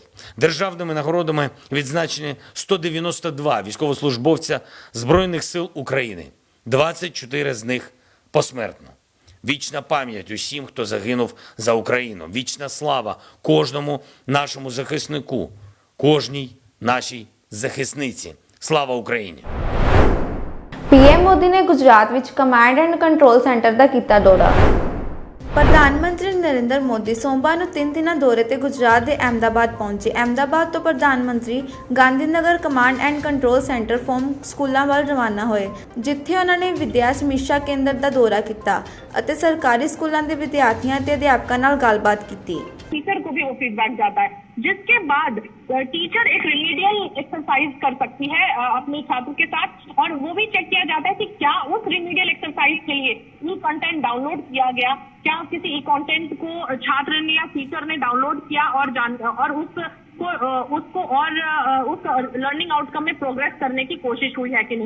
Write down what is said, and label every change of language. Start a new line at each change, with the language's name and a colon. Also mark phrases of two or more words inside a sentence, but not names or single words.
Ukrainian: Державними нагородами відзначені 192 військовослужбовця Збройних сил України, 24 з них посмертно. Вічна пам'ять усім, хто загинув за Україну. Вічна слава кожному нашому захиснику, кожній нашій захисниці. Слава Україні!
Punjabi: ਪੀਐਮ ਮੋਦੀ ਨੇ ਗੁਜਰਾਤ ਵਿੱਚ
English: command and control center
Punjabi: ਦਾ ਕੀਤਾ ਦੌਰਾ। ਪ੍ਰਧਾਨ ਮੰਤਰੀ ਨਰਿੰਦਰ ਮੋਦੀ ਸੋਮਵਾਰ ਨੂੰ 3 ਦਿਨਾਂ ਦੌਰੇ ਤੇ ਗੁਜਰਾਤ ਦੇ ਅਹਿਮਦਾਬਾਦ ਪਹੁੰਚੇ। ਅਹਿਮਦਾਬਾਦ ਤੋਂ ਪ੍ਰਧਾਨ ਮੰਤਰੀ ਗਾਂਧੀਨਗਰ
English: command and control center
Punjabi: ਫਾਰਮ ਸਕੂਲਾਂ ਵੱਲ ਰਵਾਨਾ ਹੋਏ, ਜਿੱਥੇ ਉਹਨਾਂ ਨੇ ਵਿਦਿਆ ਸਮੀਖਿਆ ਕੇਂਦਰ ਦਾ ਦੌਰਾ ਕੀਤਾ ਅਤੇ ਸਰਕਾਰੀ ਸਕੂਲਾਂ ਦੇ ਵਿਦਿਆਰਥੀਆਂ ਤੇ ਅਧਿਆਪਕਾਂ ਨਾਲ ਗੱਲਬਾਤ ਕੀਤੀ।
Hindi: टीचर को भी वो फीडबैक जाता है, जिसके बाद टीचर एक
English: remedial exercise
Hindi: कर सकती है अपने छात्र के साथ, और वो भी चेक किया जाता है कि क्या उस
English: remedial exercise
Hindi: के लिए
English: e content download
Hindi: किया गया, क्या किसी
English: e content
Hindi: को छात्र ने या टीचर ने डाउनलोड किया और उस उसको और उस
English: learning outcome
Hindi: में प्रोग्रेस करने की कोशिश हुई है कि नहीं।